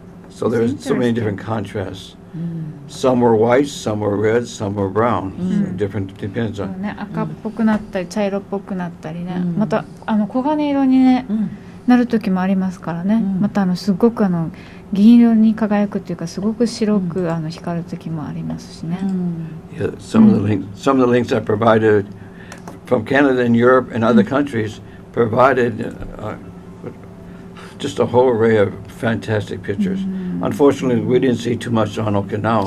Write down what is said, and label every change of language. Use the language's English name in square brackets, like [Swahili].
[English] So there's so many different contrasts. Some were white, some were red, some were brown. Different depends on. [Japanese] ね、赤っぽくなったり茶色っぽくなったりね。また黄金色にね、なる時もありますからね。またすごく銀色に輝くっていうかすごく白く光る時もありますしね。 [English] Yeah, some of the links I provided from Canada and Europe and other countries provided just a whole array of fantastic pictures. Unfortunately, we didn't see too much on Okinawa.